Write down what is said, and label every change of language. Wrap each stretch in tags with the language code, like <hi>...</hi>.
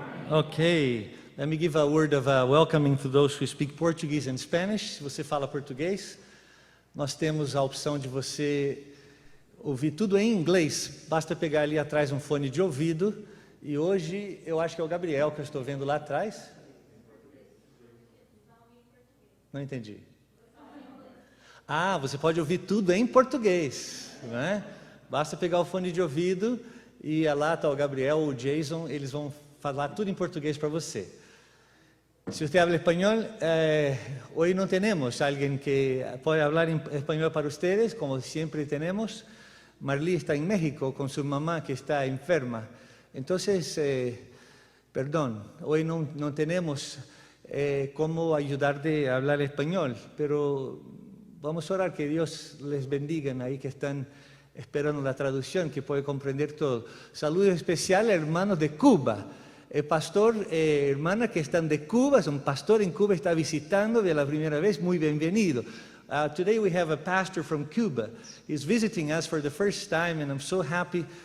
<en>Okay, let me give a word of welcoming to those who speak Portuguese and Spanish.</en> <pt>Se você fala português, nós temos a opção de você ouvir tudo em inglês. Basta pegar ali atrás um fone de ouvido. E hoje eu acho que é o Gabriel que eu estou vendo lá atrás. Não entendi. Ah, você pode ouvir tudo em português, né? Basta pegar o fone de ouvido e lá está o Gabriel ou o Jason, eles vão falar tudo em português para você.</pt> <es>Se você habla espanhol, hoy no tenemos alguien que puede hablar en español para ustedes, como siempre tenemos. Marley está en México con su mamá que está enferma. Entonces, perdón, hoy no tenemos cómo ayudarte a hablar español, pero vamos a orar que Dios les bendiga ahí que están esperando la traducción, que puede comprender todo. Saludo especial a hermanos de Cuba. El pastor, hermana que están de Cuba, es un pastor en Cuba, está visitando de la primera vez, muy bienvenido.</es> <en>Today we have a pastor from Cuba. He's visiting us for the first time, and I'm so happy.</en>